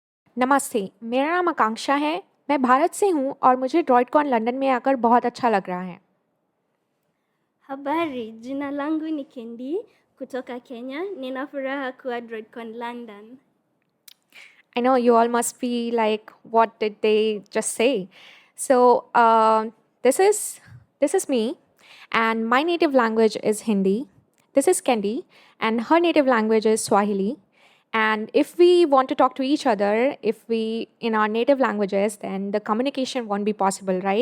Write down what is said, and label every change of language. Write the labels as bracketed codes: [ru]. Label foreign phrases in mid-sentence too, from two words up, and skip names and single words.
[hi] नमस्ते, मेरा नाम आकांक्षा है। मैं भारत से हूँ और मुझे ड्रॉइडकॉन लंदन में आकर बहुत अच्छा लग रहा है। [sw] Habari, jina langu ni Kendi kutoka Kenya. Nina furaha kuwa DroidCon London. [en] I know you all must be like, what did they just say? So this is this is me, and my native language is Hindi. This is Kendi, and her native language is Swahili. And if we want to talk to each other, if we in our native languages, then the communication won't be possible, right?